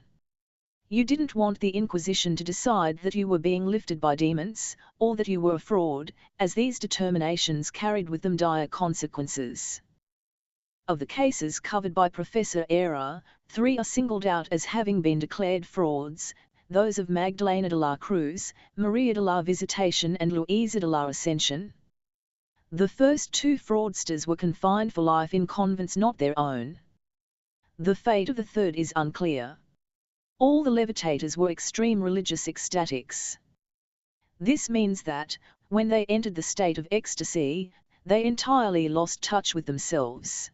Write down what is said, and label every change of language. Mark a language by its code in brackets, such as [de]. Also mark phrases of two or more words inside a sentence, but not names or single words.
[en] You didn't want the Inquisition to decide that you were being lifted by demons, or that you were a fraud, as these determinations carried with them dire consequences. Of the cases covered by Professor Era, 3 are singled out as having been declared frauds, those of Magdalena de la Cruz, Maria de la Visitation and Luisa de la Ascension. The first 2 fraudsters were confined for life in convents not their own. The fate of the third is unclear. All the levitators were extreme religious ecstatics. This means that, when they entered the state of ecstasy, they entirely lost touch with themselves.